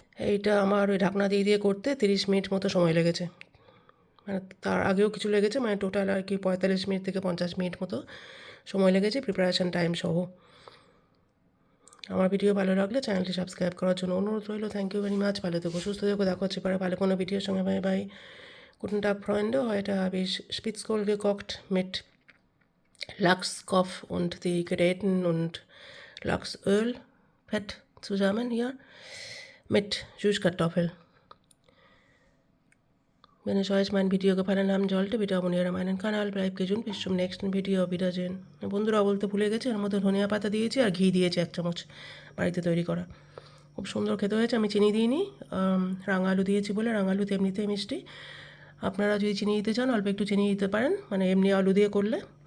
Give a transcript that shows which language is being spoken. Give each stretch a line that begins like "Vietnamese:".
Bangla: এইটা আমার ওই ঢাকনা দিয়ে দিয়ে করতে 30 মিনিট মতো সময় লেগেছে। মানে তার আগেও কিছু লেগেছে, মানে টোটাল আর কি 45 মিনিট থেকে 50 মিনিট মতো সময় লেগেছে প্রিপারেশান টাইম সহ। আমার ভিডিও ভালো লাগলে চ্যানেলটি সাবস্ক্রাইব করার জন্য অনুরোধ রইল। Thank you very much. ভালো থেকো, সুস্থ থেকো, দেখা হচ্ছে পরে ভালো কোনো ভিডিওর সঙ্গে।
English: Bye bye.
German: Guten Tag, Freunde. Heute habe ich Spitzkohl gekocht mit Lachskopf und die Gräten und Lachsöl, Fett zusammen hier mit Süßkartoffel. Wenn es euch mein Video gefallen haben sollte, bitte abonniere meinen Kanal, bleibt gesund, bis zum nächsten Video, Wiedersehen।
Bangla: বন্ধুরা, বলতে ভুলে গেছি, এর মধ্যে ধনিয়া পাতা দিয়েছি আর ঘি দিয়েছি 1 চামচ, বাড়িতে তৈরি করা। খুব সুন্দর খেতে হয়েছে। আমি চিনি দিইনি, রাঙা আলু দিয়েছি বলে। রাঙা আলু তো এমনিতেই মিষ্টি। আপনারা যদি চিনি দিতে চান অল্প একটু চিনি দিতে পারেন, মানে এমনি আলু দিয়ে করলে।